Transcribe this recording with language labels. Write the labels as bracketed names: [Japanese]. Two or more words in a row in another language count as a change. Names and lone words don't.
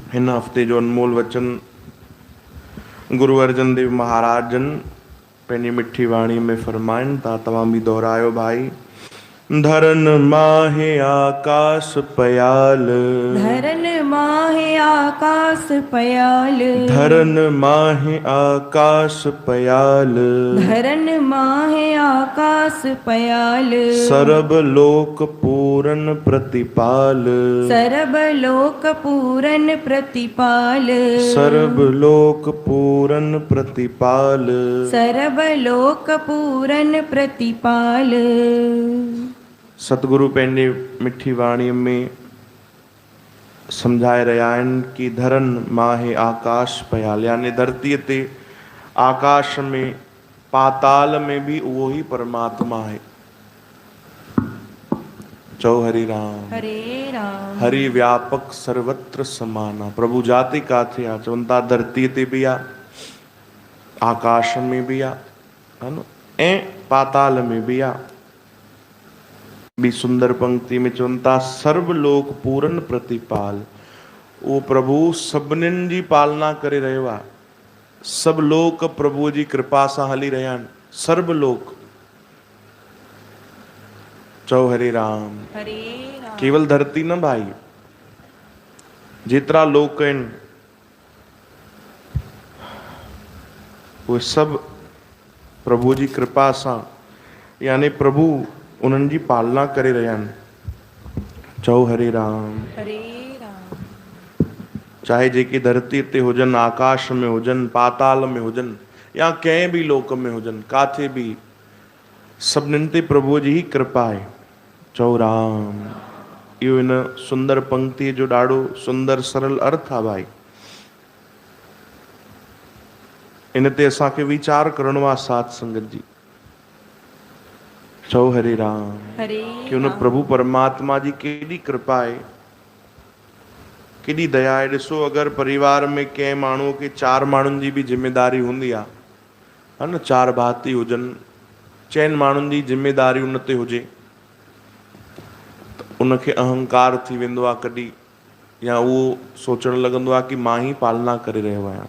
[Sindhi] हिन हफ़्ते जो अनमोल वचन गुरु अर्जन देव महाराज जन पंहिंजी मिठी वाणी में फरमाइनि था, तव्हां बि दोहरायो भाई। [Punjabi] ਧਰਨ ਮਾਹੇ ਆਕਾਸ਼ ਪਯਾਲ, ਧਰਨ ਮਾਹੇ ਆਕਾਸ਼ ਪਯਾਲ, ਧਰਨ ਮਾਹੇ ਆਕਾਸ਼ ਪਯਾਲ, ਧਰਨ ਮਾਹੇ ਆਕਾਸ਼ ਪਯਾਲ, ਸਰਬ ਲੋਕ ਪੂਰਨ ਪ੍ਰਤਿਪਾਲ, ਸਰਬ ਲੋਕ ਪੂਰਨ ਪ੍ਰਤਿਪਾਲ, ਸਰਬ ਲੋਕ ਪੂਰਨ ਪ੍ਰਤਿਪਾਲ। ਸਰਬ ਲੋਕ ਪੂਰਨ ਪ੍ਰਤਿਪਾਲ। [Sindhi] सतगुरु पंहिंजी मिठी वाणी में समझाए रहिया आहिनि कि [Punjabi] ਧਰਨ ਮਾਹੇ ਆਕਾਸ਼ ਪਯਾਲ, [Sindhi] यानी धरतीअ ते आकाश में पाताल में भी उहो ही परमात्मा है। चौ हरि राम। हरे राम। [Hindi] हरि व्यापक सर्वत्र समाना। [Sindhi] प्रभु जाति काथे आ, चवनि था धरतीअ ते भी आ, आकाश में भी आ, है न, ऐं पाताल में भी आ। बी सुंदर पंक्ति में चवनि था [Punjabi] ਸਰਵ ਲੋਕ ਪੂਰਨ ਪ੍ਰਤਿਪਾਲ। [Sindhi] वो प्रभु सभिनीनि जी पालना करे रहियो आहे। सब लोक प्रभु जी कृपा सां हली रहिया आहिनि। सर्व लोक। चौ हरे राम। हरे राम। केवल धरती न भाई, जेतिरा लोक आहिनि उहे सब प्रभु जी कृपा सां, यानी प्रभु उन्हनि जी पालना करे रहिया आहिनि। चौ हरे राम। हरे राम। चाहे जेके धरती ते हुजनि, आकाश में हुजनि, पाताल में हुजनि, या कंहिं भी लोक में हुजनि, काथे भी सभिनीनि ते प्रभुअ जी ही कृपा आहे। चौ राम। इहो इन सुंदर पंक्ति जो ॾाढो सुंदर सरल अर्थ आहे भाई। इन ते असांखे वीचार करणो आहे साथ संगत जी। चौ हरे राम। हरे कि उन प्रभु परमात्मा जी केॾी कृपा आहे, केॾी दया आहे। ॾिसो अगरि परिवार में कंहिं माण्हूअ खे 4 माण्हुनि जी भी जिम्मेदारी हूंदी आहे, है न, 4 भाती हुजनि, 4 माण्हुनि जी जिम्मेदारी उन ते हुजे, त उनखे अहंकार थी वेंदो आहे कॾहिं, या उहो सोचणु लॻंदो आहे कि मां ही पालना करे रहियो आहियां।